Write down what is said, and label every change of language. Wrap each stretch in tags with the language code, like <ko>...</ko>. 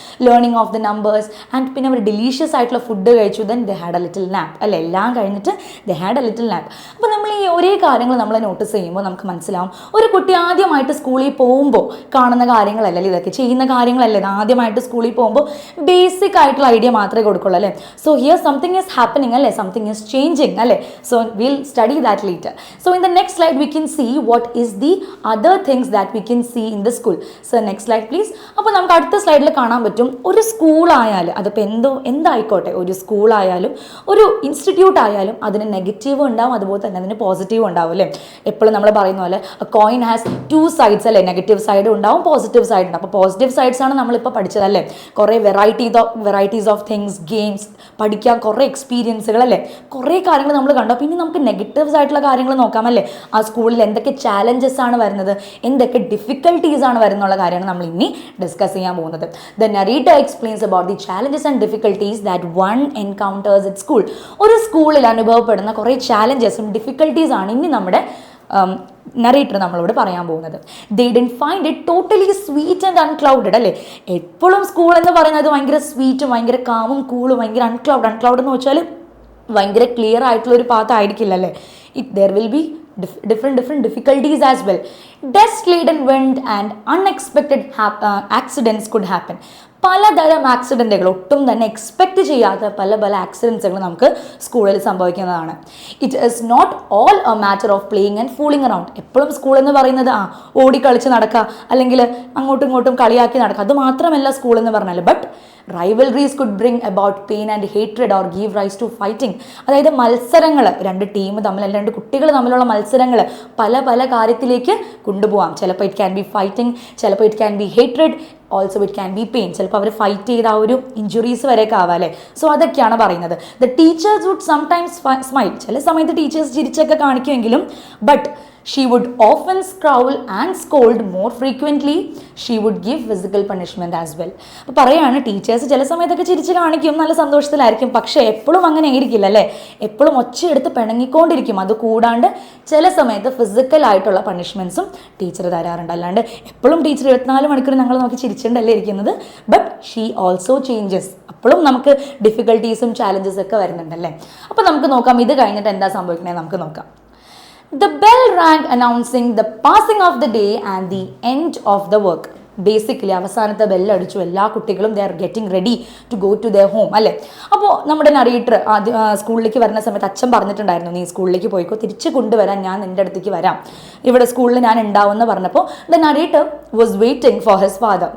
<en>learning of the numbers and</en> <ml>പിന്നെ അവർ delicious ആയിട്ടുള്ള food കഴിച്ചു.</ml> <en>then they had a little nap</en> <ml>അല്ലേ, എല്ലാം കഴിഞ്ഞിട്ട്</ml> <en>They had a little nap.</en> <ml>അപ്പോൾ നമ്മൾ ഈ ഒരേ കാര്യങ്ങൾ നമ്മൾ നോട്ടീസ് ചെയ്യുമ്പോൾ നമുക്ക് മനസ്സിലാവും ഒരു കുട്ടി ആദ്യമായിട്ട് സ്കൂളിൽ പോകുമ്പോൾ കാണുന്ന കാര്യങ്ങളല്ലേ ഇതൊക്കെ, ചെയ്യുന്ന കാര്യങ്ങളല്ലേ. ആദ്യമായിട്ട് സ്കൂളിൽ പോകുമ്പോൾ ബേസിക് ആയിട്ടുള്ള ഐഡിയ മാത്രമേ കൊടുക്കുള്ളൂ അല്ലേ.</ml> <en>So here something is happening alle, something is changing alle. So we'll study that later. So in the next slide we can see what is the other things that we can see in the school. So next slide please.</en> <ml>അപ്പോൾ നമുക്ക് അടുത്ത സ്ലൈഡിൽ കാണാൻ പറ്റും ഒരു school ആയാലും അതിപ്പോൾ എന്തായിക്കോട്ടെ, ഒരു സ്കൂൾ ആയാലും ഒരു ഇൻസ്റ്റിറ്റ്യൂട്ട് ആയാലും അതിന് നെഗറ്റീവ് ഉണ്ടാവും, അതുപോലെ തന്നെ അതിന് പോസിറ്റീവ് ഉണ്ടാവും അല്ലേ. എപ്പോഴും നമ്മൾ പറയുന്ന പോലെ</ml> <en>coin has two sides</en> <ml>അല്ലേ, നെഗറ്റീവ് സൈഡ് ഉണ്ടാവും, പോസിറ്റീവ് സൈഡ് ഉണ്ടാവും. അപ്പോൾ പോസിറ്റീവ് സൈഡ്സ് ആണ് നമ്മളിപ്പോൾ പഠിച്ചതല്ലേ. കുറേ വെറൈറ്റീസ് ഓഫ് തിങ്സ്, ഗെയിംസ് പഠിക്കാൻ, കുറേ എക്സ്പീരിയൻസുകൾ അല്ലേ, കുറേ കാര്യങ്ങൾ നമ്മൾ കണ്ടു. പിന്നെ നമുക്ക് നെഗറ്റീവ്സ് ആയിട്ടുള്ള കാര്യങ്ങൾ നോക്കാമല്ലേ. ആ സ്കൂളിൽ എന്തൊക്കെ ചാലഞ്ചസ് ആണ് വരുന്നത്, എന്തൊക്കെ ഡിഫിക്കൽട്ടീസ് ആണ് വരുന്നുള്ള കാര്യമാണ് നമ്മൾ ഇനി ഡിസ്കസ് ചെയ്യാൻ പോകുന്നത്.</ml> <en>The narrator explains about the challenges and difficulties that one encounters at school.</en> <ml>ഒരു സ്കൂളിൽ അനുഭവപ്പെടുന്ന കുറേ ചാലഞ്ചസും ഡിഫിക്കൽട്ടീസ് ആണ് ഇനി നമ്മുടെ നറേറ്റർ നമ്മളോട് പറയാൻ പോകുന്നത്.</ml> <en>they didn't find it totally sweet and unclouded</en> <ml>അല്ലേ. എപ്പോഴും സ്കൂൾ എന്ന് പറയുന്നത് ഭയങ്കര സ്വീറ്റും ഭയങ്കര കാമും കൂളും ഭയങ്കര അൺക്ലൗഡ് എന്ന് വെച്ചാൽ ഭയങ്കര ക്ലിയർ ആയിട്ടുള്ള ഒരു പാത്ത് ആയിരിക്കില്ല അല്ലേ.</ml> <en>There will be different difficulties as well. Dust-laden wind and unexpected accidents could happen.</en> <ml>പലതരം ആക്സിഡൻറ്റുകൾ, ഒട്ടും തന്നെ എക്സ്പെക്റ്റ് ചെയ്യാത്ത പല ആക്സിഡൻസുകൾ നമുക്ക് സ്കൂളിൽ സംഭവിക്കുന്നതാണ്.</ml> <en>It is not all a matter of playing and fooling around.</en> <ml>എപ്പോഴും സ്കൂൾ എന്ന് പറയുന്നത് ഓടിക്കളിച്ച് നടക്കുക അല്ലെങ്കിൽ അങ്ങോട്ടും ഇങ്ങോട്ടും കളിയാക്കി നടക്കുക, അത് മാത്രമല്ല സ്കൂൾ എന്ന് പറഞ്ഞാൽ.</ml> <en>But rivalries could bring about pain and hatred or give rise to fighting.</en> <ml>അതായത് മത്സരങ്ങൾ, രണ്ട് ടീം തമ്മിൽ അല്ലെങ്കിൽ രണ്ട് കുട്ടികൾ തമ്മിലുള്ള മത്സരങ്ങൾ പല കാര്യത്തിലേക്ക് കൊണ്ടുപോകാം.</ml> <en>ചിലപ്പോൾ it can be fighting, ചിലപ്പോൾ it can be hatred, also it can be pain.</en> <ml>ചിലപ്പോൾ അവർ ഫൈറ്റ് ചെയ്ത ആ ഒരു ഇഞ്ചുറീസ് വരെയൊക്കെ ആവാം അല്ലേ. സോ അതൊക്കെയാണ് പറയുന്നത്.</ml> <en>The teachers would sometimes smile.</en> <ml>ചില സമയത്ത് teachers ചിരിച്ചൊക്കെ കാണിക്കുമെങ്കിലും</ml> <en>But she would often scowl and scold. More frequently she would give physical punishment as well.</en> <ml>അപ്പോൾ പറയാണ് ടീച്ചേഴ്സ് ചില സമയത്തൊക്കെ ചിരിച്ച് കാണിക്കും, നല്ല സന്തോഷത്തിലായിരിക്കും, പക്ഷേ എപ്പോഴും അങ്ങനെ ആയിരിക്കില്ല അല്ലേ. എപ്പോഴും ഒച്ചയെടുത്ത് പിണങ്ങിക്കൊണ്ടിരിക്കും. അത് കൂടാണ്ട് ചില സമയത്ത് ഫിസിക്കലായിട്ടുള്ള പണിഷ്മെൻറ്റ്സും ടീച്ചർ തരാറുണ്ട്. അല്ലാണ്ട് എപ്പോഴും ടീച്ചർ 24 മണിക്കൂർ ഞങ്ങൾ നോക്കി ചിരിച്ചിട്ടല്ലേ ഇരിക്കുന്നത്.</ml> <en>But she also changes.</en> <ml>അപ്പോഴും നമുക്ക് ഡിഫിക്കൽട്ടീസും ചാലഞ്ചസ് ഒക്കെ വരുന്നുണ്ടല്ലേ. അപ്പോൾ നമുക്ക് നോക്കാം ഇത് കഴിഞ്ഞിട്ട് എന്താ സംഭവിക്കണേ നമുക്ക് നോക്കാം.</ml> <en>The bell rang announcing the passing of the day and the end of the work. Basically</en> <ml>അവസാനത്തെ ബെല്ലടിച്ചു, എല്ലാ കുട്ടികളും</ml> <en>They are getting ready to go to their home അല്ലേ.</en> <ml>അപ്പോൾ നമ്മുടെ നറേറ്റർ സ്കൂളിലേക്ക് വരുന്ന സമയത്ത് അച്ഛൻ പറഞ്ഞിട്ടുണ്ടായിരുന്നു, നീ സ്കൂളിലേക്ക് പോയിക്കോ, തിരിച്ച് കൊണ്ടുവരാൻ ഞാൻ നിൻ്റെ അടുത്തേക്ക് വരാം, ഇവിടെ സ്കൂളിൽ ഞാൻ ഉണ്ടാവുമെന്ന് പറഞ്ഞപ്പോൾ</ml> <en>The narrator was waiting for his father.</en>